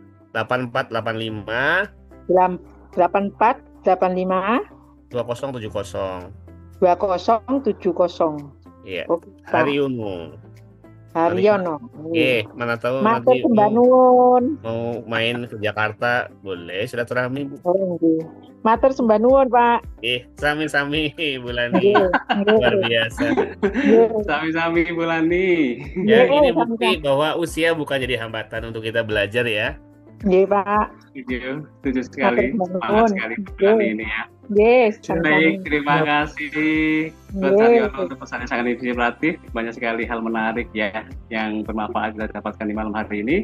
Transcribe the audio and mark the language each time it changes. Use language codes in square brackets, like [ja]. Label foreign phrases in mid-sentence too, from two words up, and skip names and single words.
[id] 8485 8485 2070. 2070. Iya. Haryono. Mana tahu [jv] Matur [id] nanti [jv] sembah nuwun. [id] mau main ke Jakarta, boleh silaturahmi Bu. [jv] Matur sembah nuwun Pak. [id] Sami-sami Bulani. Luar biasa. Sami-sami Bulani. Ya, ini bukti bahwa usia bukan jadi hambatan untuk kita belajar ya. Nggih Pak. Setuju sekali. Semangat sekali Bulani ini ya. Baik, terima kasih Coach Haryono untuk pesan yang sangat inspiratif. Banyak sekali hal menarik ya yang bermanfaat kita dapatkan di malam hari ini.